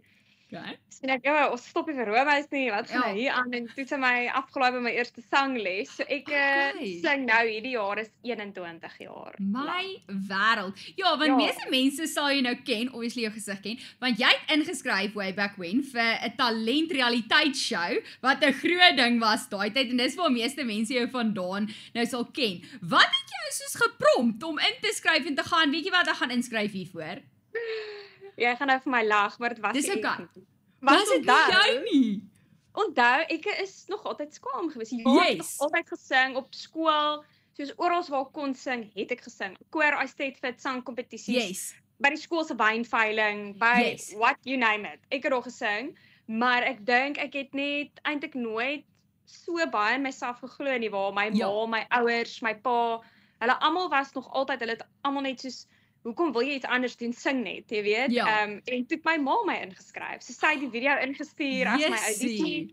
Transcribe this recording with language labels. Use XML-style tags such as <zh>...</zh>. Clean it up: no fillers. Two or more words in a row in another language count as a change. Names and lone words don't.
<af>Okay. En ek, ons stop nie vir roomhuis nie, wat gaan hier aan? En toe het sy my afgelaai by my eerste sangles. So ek sing nou hierdie jaar is 21 jaar. My wêreld. Ja, want meeste mense sal jy nou ken, obviously jou gesig ken, want jy het ingeskryf</af> <en>way back when</en> <af>vir 'n talent realiteitsshow wat 'n groot ding was daai tyd en dis waar meeste mense jou vandaan nou sal ken. Wat het jou soos geprompt om in te skryf en te gaan, weet jy wat, ek gaan inskryf hiervoor? Jy gaan nou vir my lag, maar dit was dis okay. Was dit jou nie? Onthou, ek is nog altyd skaam gewees. Ja, ek het altyd gesing op skool, soos oral waar ek kon sing, het ek gesing. Koor, Eisteddfit, sangkompetisies, by die skool se wynveiling, by</af> <en>what you name it.</en> <af>Ek het al gesing, maar ek dink ek het net eintlik nooit so baie in myself geglo nie, waar my ma, my ouers, my pa, hulle almal was nog altyd, hulle het almal net soos, hoekom wil jy iets anders doen, sing net, jy weet? En toe het my ma my ingeskryf. So sy het die video ingestuur as my audisie.</af>